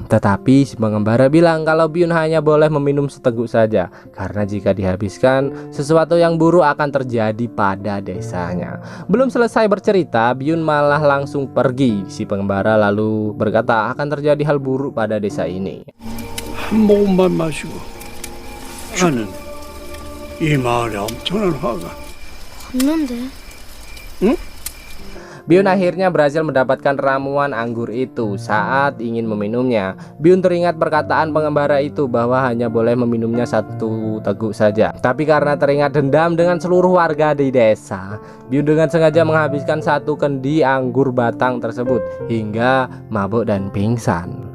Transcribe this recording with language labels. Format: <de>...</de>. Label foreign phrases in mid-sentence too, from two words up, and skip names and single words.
<id>Tetapi si pengembara bilang kalau Byun hanya boleh meminum seteguk saja karena jika dihabiskan sesuatu yang buruk akan terjadi pada desanya. Belum selesai bercerita, Byun malah langsung pergi. Si pengembara lalu berkata akan terjadi hal buruk pada desa ini.</id> <ko>한 모금만 마시고 나는 이 마을에 엄청난 화가 없는데.</ko> <id>Byun akhirnya berhasil mendapatkan ramuan anggur itu. Saat ingin meminumnya, Byun teringat perkataan pengembara itu bahwa hanya boleh meminumnya satu teguk saja. Tapi karena teringat dendam dengan seluruh warga di desa, Byun dengan sengaja menghabiskan satu kendi anggur batang tersebut hingga mabuk dan pingsan.</id>